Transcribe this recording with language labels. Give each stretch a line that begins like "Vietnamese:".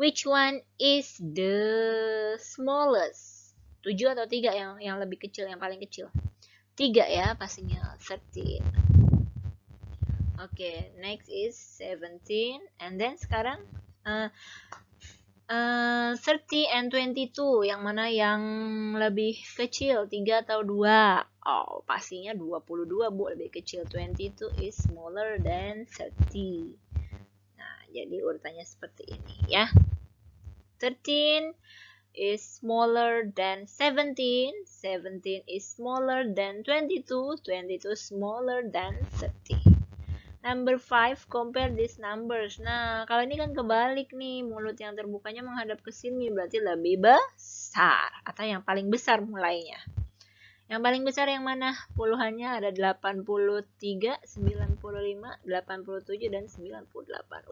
English: Which one is the smallest?
Indonesian: 7 atau 3 yang lebih kecil, yang paling kecil? 3 ya, pastinya 13. Oke,
English: next is 17. And then
Indonesian: sekarang 30 and 22, yang mana yang lebih kecil, 3 atau 2? Oh, pastinya 22, Bu, lebih kecil.
English: 22 is smaller than 30.
Indonesian: Nah, jadi urutannya seperti ini ya.
English: 13 is smaller than 17, 17 is smaller than 22, 22 smaller than 30. Number 5, compare these numbers.
Indonesian: Nah, kalau ini kan kebalik nih, mulut yang terbukanya menghadap ke sini, berarti lebih besar. Atau yang paling besar mulainya. Yang paling besar yang mana? Puluhannya ada 83, 95, 87, dan 98.